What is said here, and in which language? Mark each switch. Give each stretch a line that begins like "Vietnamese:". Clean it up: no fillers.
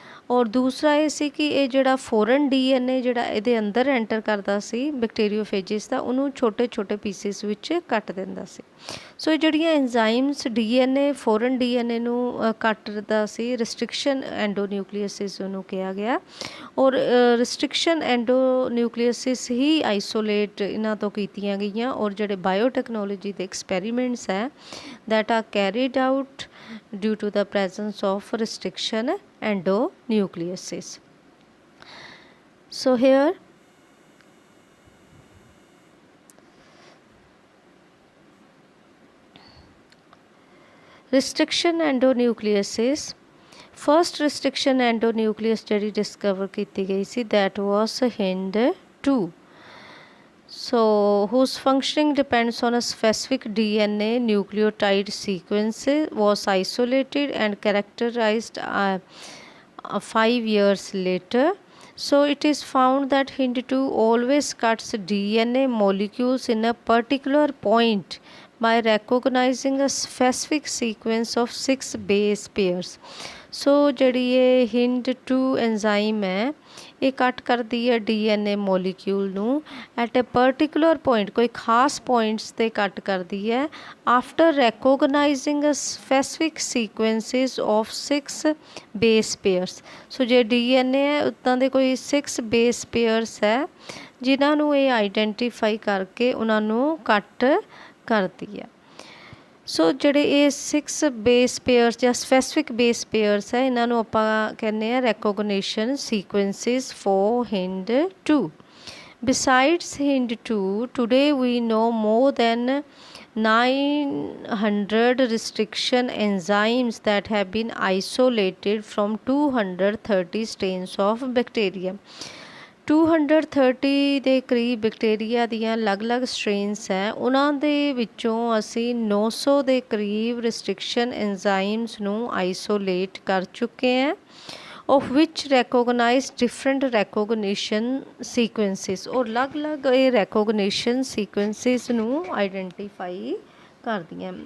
Punjabi: ਔਰ ਦੂਸਰਾ ਇਹ ਸੀ ਕਿ ਇਹ ਜਿਹੜਾ ਫੋਰਨ DNA ਜਿਹੜਾ ਇਹਦੇ ਅੰਦਰ ਐਂਟਰ ਕਰਦਾ ਸੀ ਬੈਕਟੀਰੀਓਫੇਜਿਸ ਦਾ, ਉਹਨੂੰ ਛੋਟੇ ਛੋਟੇ ਪੀਸਿਸ ਵਿੱਚ ਕੱਟ ਦਿੰਦਾ ਸੀ। ਸੋ ਇਹ ਜਿਹੜੀਆਂ ਐਂਜ਼ਾਈਮਸ DNA ਫੋਰਨ DNA ਨੂੰ ਕੱਟਦਾ ਸੀ, ਰਿਸਟ੍ਰਿਕਸ਼ਨ ਐਂਡੋਨਿਊਕਲੀਅਸਿਸ ਉਹਨੂੰ ਕਿਹਾ ਗਿਆ। ਔਰ ਰਿਸਟ੍ਰਿਕਸ਼ਨ ਐਂਡੋਨਿਊਕਲੀਅਸਿਸ ਹੀ ਆਈਸੋਲੇਟ ਇਹਨਾਂ ਤੋਂ ਕੀਤੀਆਂ ਗਈਆਂ। ਔਰ ਜਿਹੜੇ ਬਾਇਓਟੈਕਨੋਲੋਜੀ ਦੇ ਐਕਸਪੈਰੀਮੈਂਟਸ ਹੈ
English: that are carried out due to the presence of restriction endonucleases. So here restriction endonucleases, first restriction endonuclease
Punjabi: ਜਿਹੜੀ discover ਕੀਤੀ ਗਈ ਸੀ
English: that was HIND-2, so whose functioning depends on a specific DNA nucleotide sequence, was isolated and characterized 5 years later. So it is found that HIND-2 always cuts DNA molecules in a particular point by recognizing a specific sequence of 6 base pairs.
Punjabi: ਸੋ ਜਿਹੜੀ ਇਹ HIND-2 enzyme ਹੈ ਇਹ ਕੱਟ ਕਰਦੀ ਹੈ DNA molecule ਨੂੰ
English: at a particular point,
Punjabi: ਕੋਈ ਖਾਸ ਪੁਆਇੰਟਸ 'ਤੇ ਕੱਟ ਕਰਦੀ ਹੈ
English: After recognizing a specific sequences of 6 base pairs.
Punjabi: ਸੋ ਜੇ DNA ਹੈ ਉੱਦਾਂ ਦੇ ਕੋਈ 6 ਬੇਸ ਪੇਅਰਸ ਹੈ ਜਿਨ੍ਹਾਂ ਨੂੰ ਇਹ ਆਈਡੈਂਟੀਫਾਈ ਕਰਕੇ ਉਹਨਾਂ ਨੂੰ ਕੱਟ ਕਰਦੀ ਹੈ। ਸੋ ਜਿਹੜੇ ਇਹ 6 ਬੇਸ ਪੇਅਰਸ ਜਾਂ ਸਪੈਸੀਫਿਕ ਬੇਸ ਪੇਅਰਸ ਹੈ ਇਹਨਾਂ ਨੂੰ ਆਪਾਂ ਕਹਿੰਦੇ ਹਾਂ recognition ਸੀਕੁਐਂਸਿਸ four HIND-2।
English: Besides HIND-2, today we know more than 900 restriction enzymes that have been isolated from 230 strains of bacteria.
Punjabi: 230 ਦੇ ਕਰੀਬ ਬੈਕਟੀਰੀਆ ਦੀਆਂ ਅਲੱਗ-ਅਲੱਗ ਸਟ੍ਰੇਨਸ ਹੈ, ਉਹਨਾਂ ਦੇ ਵਿੱਚੋਂ ਅਸੀਂ 900 ਦੇ ਕਰੀਬ ਰਿਸਟ੍ਰਿਕਸ਼ਨ ਐਂਜ਼ਾਈਮਸ ਨੂੰ ਆਈਸੋਲੇਟ ਕਰ ਚੁੱਕੇ ਹਾਂ,
English: of which recognize different recognition sequences,
Punjabi: ਔਰ ਅਲੱਗ-ਅਲੱਗ ਇਹ recognition sequences ਨੂੰ ਆਈਡੈਂਟੀਫਾਈ ਕਰਦੀਆਂ।